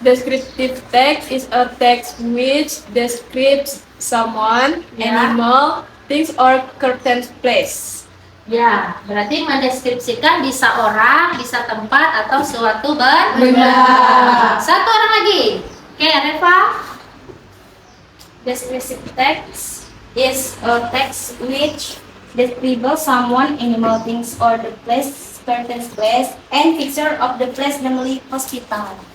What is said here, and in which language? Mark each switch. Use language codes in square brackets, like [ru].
[en] Descriptive text is a text which describes someone, [id] Ya. [en] animal, things, or certain place. [id] Ya, berarti mendeskripsikan bisa orang, bisa tempat, atau suatu benda. Satu orang lagi. Oke, Reva. [en] Descriptive text is a text which describes someone, animal, things, or the place birthplace place and picture of the place, namely hospital.